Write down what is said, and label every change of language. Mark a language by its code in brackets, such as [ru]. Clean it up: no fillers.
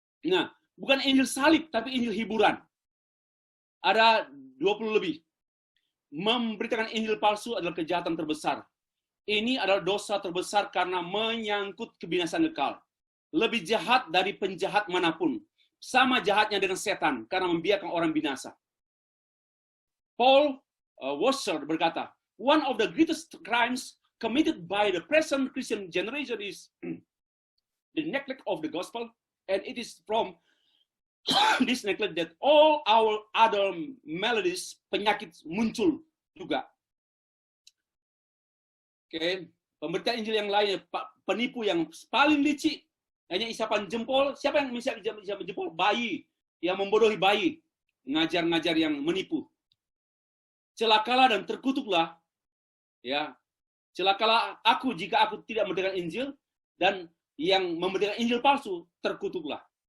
[id] Nah, bukan Injil salib, tapi Injil hiburan. Ada 20 lebih. Memberitakan Injil palsu adalah kejahatan terbesar. Ini adalah dosa terbesar karena menyangkut kebinasan kekal. Lebih jahat dari penjahat manapun. Sama jahatnya dengan setan karena membiarkan orang binasa. [en] Paul Wasser [id] berkata, [en] one of the greatest crimes committed by the present Christian generation is the neglect of the gospel, and it is from this neglect that all our other maladies, [id] penyakit muncul juga. Oke, pemberitaan Injil yang lainnya, penipu yang paling licik, hanya isapan jempol. Siapa yang bisa isapan jempol? Bayi, yang membodohi bayi, ngajar-ngajar yang menipu. Celakalah dan terkutuklah, ya. Celakalah aku jika aku tidak memberitakan Injil, dan yang memberitakan Injil palsu terkutuklah.